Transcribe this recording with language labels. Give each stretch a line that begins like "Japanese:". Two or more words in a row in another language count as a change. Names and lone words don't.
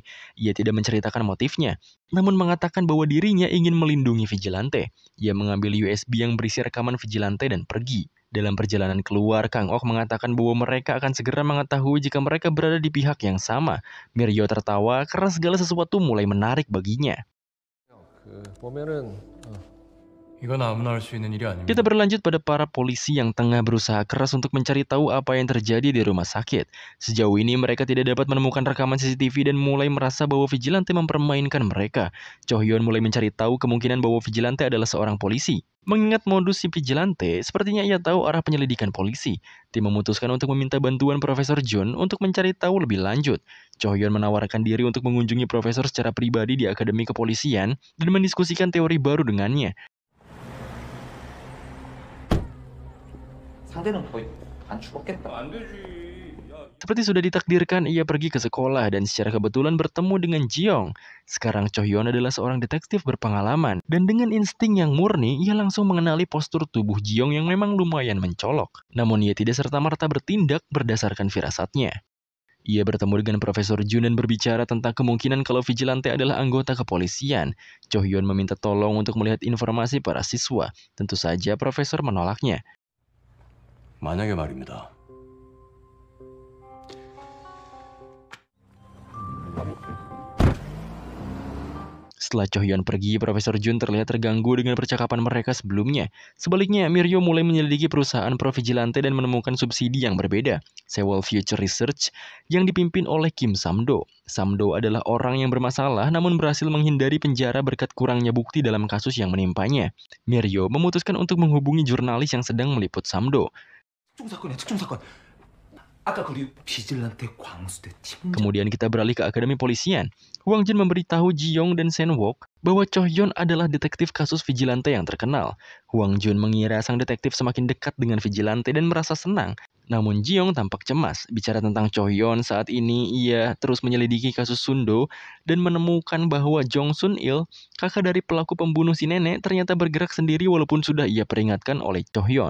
Indonesian: Ia tidak menceritakan motifnya, namun mengatakan bahwa dirinya ingin melindungi vigilante. Ia mengambil USB yang berisi rekaman vigilante dan pergi. Dalam perjalanan keluar, Kang-ok mengatakan bahwa mereka akan segera mengetahui jika mereka berada di pihak yang sama. Miryo tertawa karena segala sesuatu mulai menarik baginya.
Korean: 보면은 이건 아무나 할 수 있는 일이 아닙니다.
Indonesian: Kita berlanjut pada para polisi yang tengah berusaha keras untuk mencari tahu apa yang terjadi di rumah sakit. Sejauh ini mereka tidak dapat menemukan rekaman CCTV dan mulai merasa bahwa vigilante mempermainkan mereka. Cho Hyun mulai mencari tahu kemungkinan bahwa vigilante adalah seorang polisi. Mengingat modus si vigilante, sepertinya ia tahu arah penyelidikan polisi. Tim memutuskan untuk meminta bantuan Profesor Jun untuk mencari tahu lebih lanjut. Cho Hyun menawarkan diri untuk mengunjungi Profesor secara pribadi di Akademi Kepolisian dan mendiskusikan teori baru dengannya.
Korean: 상대는 거의 안 죽었겠다. 안 되지.
Indonesian: Seperti sudah ditakdirkan, ia pergi ke sekolah dan secara kebetulan bertemu dengan Ji-young. Sekarang Cho Hyun adalah seorang detektif berpengalaman, dan dengan insting yang murni, ia langsung mengenali postur tubuh Ji-young yang memang lumayan mencolok. Namun ia tidak serta-merta bertindak berdasarkan firasatnya. Ia bertemu dengan Profesor Jun dan berbicara tentang kemungkinan kalau vigilante adalah anggota kepolisian. Cho Hyun meminta tolong untuk melihat informasi para siswa. Tentu saja Profesor menolaknya.
Korean: 만약에 말입니다.
Indonesian: Setelah Cho Hyun pergi, Profesor Jun terlihat terganggu dengan percakapan mereka sebelumnya. Sebaliknya, Miryo mulai menyelidiki perusahaan pro-vigilante dan menemukan subsidi yang berbeda, Sewol Future Research, yang dipimpin oleh Kim Samdo. Samdo adalah orang yang bermasalah namun berhasil menghindari penjara berkat kurangnya bukti dalam kasus yang menimpanya. Miryo memutuskan untuk menghubungi jurnalis yang sedang meliput Samdo.
Korean: 특종사건. 아까 우리 비질란테 광수대 팀장.
Indonesian: Kemudian kita beralih ke Akademi Polisian. Hwang Jun memberitahu Ji-young dan Sen-wook bahwa Cho Hyun adalah detektif kasus vigilante yang terkenal. Hwang Jun mengira sang detektif semakin dekat dengan vigilante dan merasa senang. Namun Ji-young tampak cemas. Bicara tentang Cho Hyun, saat ini ia terus menyelidiki kasus Sundo dan menemukan bahwa Jong Sun-il, kakak dari pelaku pembunuh si nenek, ternyata bergerak sendiri walaupun sudah ia peringatkan oleh Cho Hyun.